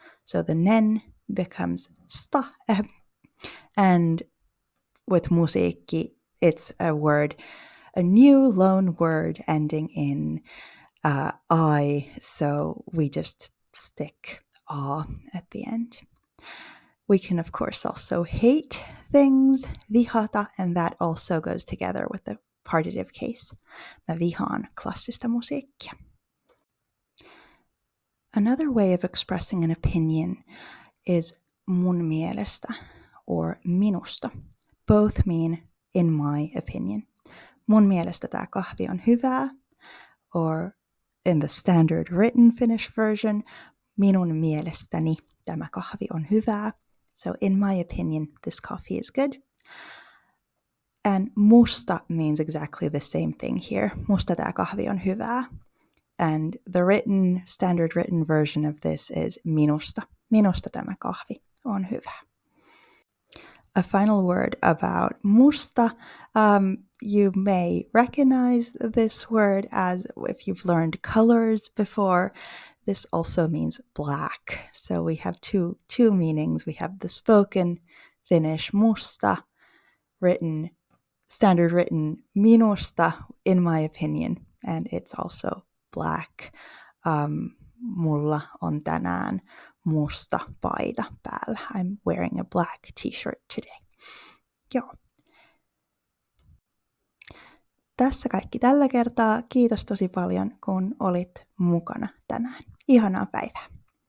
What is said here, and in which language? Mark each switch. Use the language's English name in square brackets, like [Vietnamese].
[English] So the nen becomes sta, and with musiikki, it's a new loan word ending in I, so we just stick a at the end. We can, of course, also hate things, vihata, and that also goes together with the partitive case. [Finnish] Mä vihaan klassista musiikkia. [English] Another way of expressing an opinion is [Finnish] mun mielestä [English] or minusta. Both mean in my opinion. [Finnish] Mun mielestä tää kahvi on hyvää, [English] or in the standard written Finnish version, [Finnish] minun mielestäni tämä kahvi on hyvää. [English] So in my opinion, this coffee is good. And musta means exactly the same thing here. [Finnish] Musta tämä kahvi on hyvää. [English] And the standard written version of this is minusta. [Finnish] Minusta tämä kahvi on hyvä. [English] A final word about musta. You may recognize this word as if you've learned colors before. This also means black. So we have two meanings. We have the spoken Finnish musta, standard written minusta, in my opinion, and it's also black. [Finnish] Mulla on tänään musta paita päällä. [English] I'm wearing a black t-shirt today. [Finnish] Joo. Tässä kaikki tällä kertaa. Kiitos tosi paljon, kun olit mukana tänään. Ihanaa päivää.